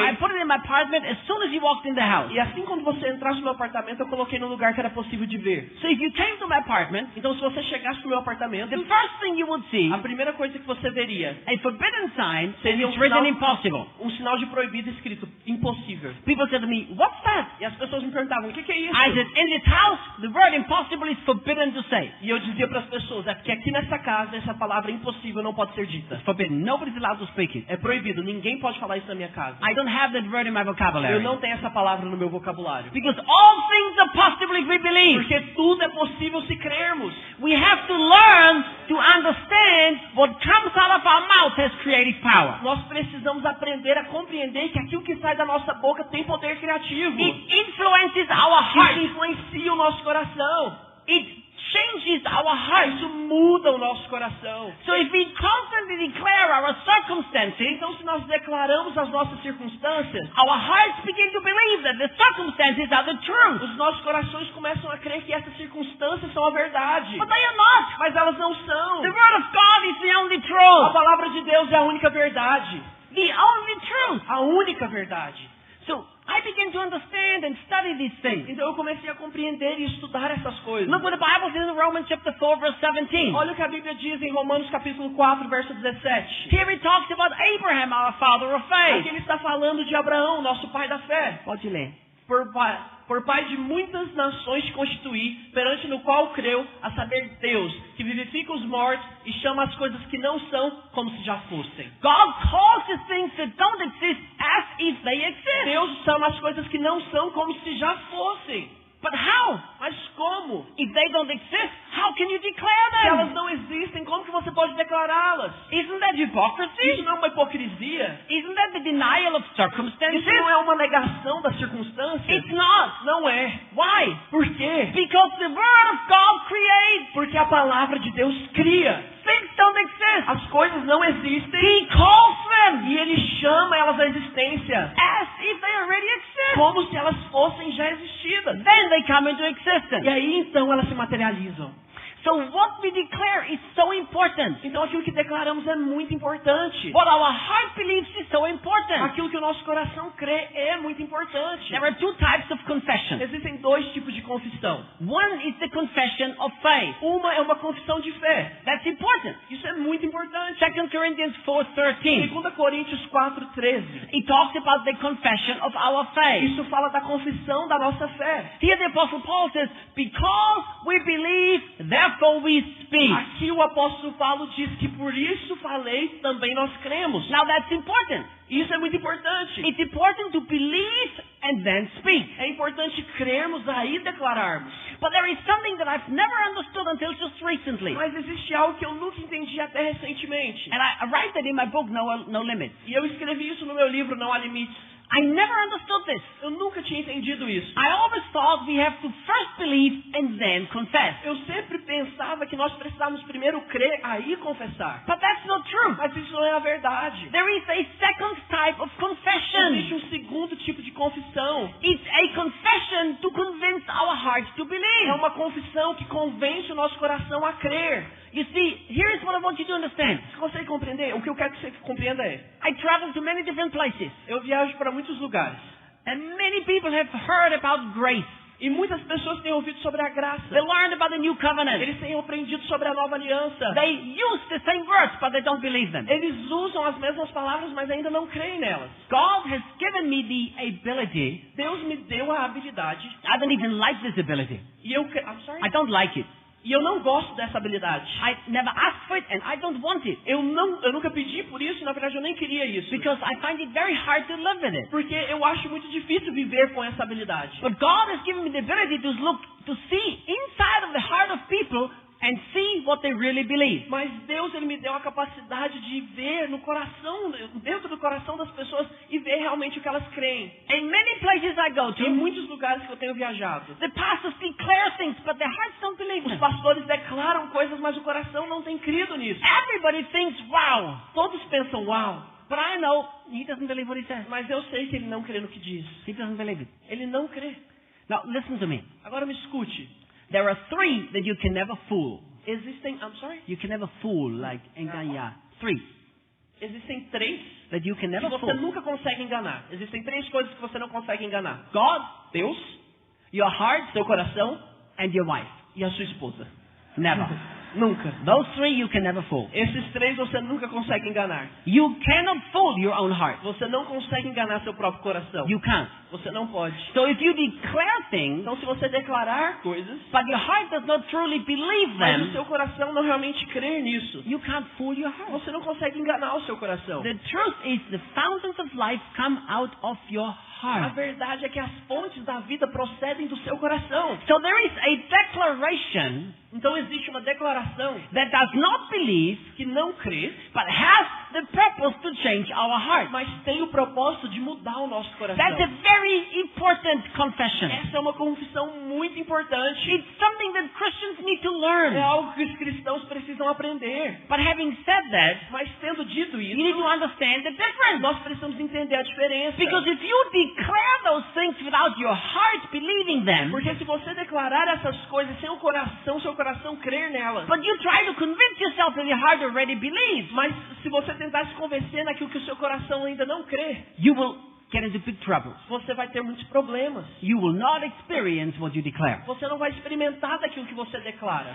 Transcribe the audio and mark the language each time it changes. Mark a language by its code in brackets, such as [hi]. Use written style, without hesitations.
[en] in my apartment as soon as you walked in the house. [pt] E assim quando você entrasse no meu apartamento, eu coloquei num lugar que era possível de ver. [en] So if you came to my apartment, [pt] Então se você chegasse no meu apartamento, [en] the first thing you would see, [pt] a primeira coisa que você veria [en] a forbidden sign, [pt] seria [en] it's written impossible. [pt] um sinal de proibido escrito impossível. [en] People said to me, what's that? [pt] E as pessoas me perguntavam, o que é isso? [en] I said, in this house, the word impossible is forbidden to say. [pt] E eu dizia para as pessoas, é que aqui nessa casa essa palavra impossível não pode ser dita. [en] It's forbidden. Nobody's allowed to speak it. [pt] É proibido, ninguém pode falar isso na minha casa. [en] I don't have that word in my [pt] Eu [en] vocabulary. [pt] não tenho essa palavra no meu vocabulário. [en] Because all things are possible if we believe. [pt] Porque tudo é possível se crermos. [en] We have to learn to understand what comes out of our mouth has creative power. [pt] Nós precisamos aprender a compreender que aquilo que sai da nossa boca tem poder criativo. [en] It influences our [pt] Isso [en] heart. [pt] influencia o nosso coração. [en] It changes our heart. [pt] Isso muda o nosso coração. [en] So if we constantly declare our circumstances, [pt] Então, se nós declaramos as nossas circunstâncias, [en] our hearts begin to believe that the circumstances are the truth. [pt] os nossos corações começam a crer que essas circunstâncias são a verdade. [en] But they are not. [pt] Mas elas não são. [en] The word of God is the only [pt] A [en] truth. [pt] palavra de Deus é a única verdade. [en] The only truth. [pt] A única verdade. [en] So I began to understand and study these things. [pt] Então eu comecei a compreender e estudar essas coisas. [en] Look what the Bible says in Romans chapter 4 verse 17. [pt] Olha o que a Bíblia diz em Romanos capítulo 4, verso 17. [en] Here it talks about Abraham, our father of [pt] Aqui [en] faith. [pt] ele está falando de Abraão, nosso pai da fé. Pode ler. Por pai de muitas nações te constituí, perante no qual creu, a saber Deus, que vivifica os mortos e chama as coisas que não são como se já fossem. [en] God calls the things that don't exist as if they exist. [pt] Deus chama as coisas que não são como se já fossem. [en] But how? [pt] Mas como? [en] If they don't exist, how can you declare [pt] Se elas [en] them? [pt] não existem, como que você pode declará-las? [en] Isn't that [pt] Isso [en] hypocrisy? [pt] não é uma hipocrisia? [en] Isn't that not the denial of circumstances. [pt] Isso não é uma negação das circunstâncias. [en] It's not. [pt] Não é. [en] Why? [pt] Por quê? [en] Because the Word of God creates. [pt] Porque a palavra de Deus cria. [en] Things don't exist. [pt] As coisas não existem. [en] He calls them [pt] E Ele chama elas à existência. [en] as if they already exist. [pt] Como se elas fossem já existidas. [en] Then they come into existence. [pt] E aí então elas se materializam. [en] So what we declare is so important. [pt] Então aquilo que declaramos é muito importante. [en] What our heart believes is so important. [pt] Aquilo que o nosso coração crê é muito importante. [en] There are two types of confession. [pt] Existem dois tipos de confissão. [en] One is the confession of faith. [pt] Uma é uma confissão de fé. [en] That's important. [pt] Isso é muito importante. [en] 2 Corinthians 4:13. [pt] 2 Coríntios 4:13. [en] It talks about the confession of our faith. [pt] Isso fala da confissão da nossa fé. [en] Here the Apostle Paul says, because we believe, therefore we speak. [pt] Aqui o apóstolo Paulo diz que por isso falei, também nós cremos. [en] Now that's important. [pt] Isso é muito importante. [en] It's important to believe and then speak. [pt] É importante crermos aí declararmos. [en] But there is something that I've never understood until just recently. [pt] Mas existe algo que eu nunca entendi até recentemente. [en] And I write that in my book, No Limits. [pt] E eu escrevi isso no meu livro, Não Há Limites. [en] I never understood this. [pt] Eu nunca tinha entendido isso. [en] I always thought we have to first believe and then confess. [pt] Eu sempre pensava que nós precisávamos primeiro crer, aí confessar. [en] But that's not true. [pt] Mas isso não é a verdade. [en] There is a second type of confession. [pt] Existe um segundo tipo de confissão. [en] It's a confession to convince our hearts to believe. [pt] É uma confissão que convence o nosso coração a crer. [en] You see, here is what I want you to understand. [pt] Você consegue compreender? O que eu quero que você compreenda é: [en] I travel to many different places. [pt] eu viajo para muitos lugares. [en] And many people have heard about grace. [pt] E muitas pessoas têm ouvido sobre a graça. [en] They learned about the new covenant. [pt] Eles têm aprendido sobre a nova aliança. [en] They use the same words, but they don't believe them. [pt] Eles usam as mesmas palavras, mas ainda não creem nelas. [en] God has given me the ability. [pt] Deus me deu a habilidade. [en] I don't even like this ability. [pt] E eu, [en] I'm sorry? I don't like it. [pt] E eu não gosto dessa habilidade. [en] I never asked for it and I don't want it. [pt] Eu nunca pedi por isso, na verdade eu nem queria isso. [en] Because I find it very hard to live with it. [pt] Porque eu acho muito difícil viver com essa habilidade. [en] But God has given me the ability to see inside of the heart of people and see what they really believe. [pt] Mas Deus, Ele me deu a capacidade de ver no coração, dentro do coração das pessoas e ver realmente o que elas creem. [en] In many places I go [pt] Em [en] to, [pt] muitos lugares que eu tenho viajado, [en] the pastors declare things, but their hearts don't believe [pt] os [en] them. [pt] pastores declaram coisas, mas o coração não tem crido nisso. [en] Everybody thinks, wow. [pt] Todos pensam, uau, [en] But I know he doesn't believe what he says. [pt] mas eu sei que ele não crê no que diz. [en] He doesn't believe it. [pt] Ele não crê. [en] Now listen to me. [pt] Agora me escute. [en] There are three that you can never fool. Existem, I'm sorry? You can never fool, like engañar. Three [pt] Existem três [en] that you can [pt] que [en] never [pt] você [en] fool. [pt] nunca consegue enganar. Existem três coisas que você não consegue enganar. [en] God, [pt] Deus, [en] your heart, [pt] seu coração [en] and your wife. [pt] e a sua esposa. [en] Never. [pt] Nunca. [en] Those three you can never fool. [pt] Esses três você nunca consegue enganar. [en] You cannot fool your own heart. [pt] Você não consegue enganar seu próprio coração. [en] You can't. [pt] Você não pode. [en] So if you declare things, [pt] Então se você declarar coisas, [en] but your heart does not truly believe [pt] mas o [en] them, [pt] seu coração não realmente crer nisso, [en] you can't fool your heart. [pt] você não consegue enganar o seu coração. [en] The truth is the fountains of life come out of your [pt] A [en] heart. [pt] verdade é que as fontes da vida procedem do seu coração. [en] So there is a declaration [pt] Então existe uma declaração [en] that does not believe, [pt] que não crê, [en] but has the purpose to change our heart. [pt] mas tem o propósito de mudar o nosso coração. [en] That's a very important confession. [pt] Essa é uma confissão muito importante. [en] It's something that Christians need to learn. [pt] É algo que os cristãos precisam aprender. [en] But having said that, [pt] Mas tendo dito [en] you need to [pt] isso, [en] understand the difference. [pt] nós precisamos entender a diferença. [en] Because if you declare those things without your heart believing them, [pt] Porque se você declarar essas coisas sem o coração, seu coração crer nelas. [en] but you try to convince yourself that your heart already believes, [pt] Mas se você tentar se convencer naquilo que o seu coração ainda não crê, [en] you will get into big trouble. [pt] você vai ter muitos problemas. [en] You will not experience what you declare. [pt] Você não vai experimentar daquilo que você declara.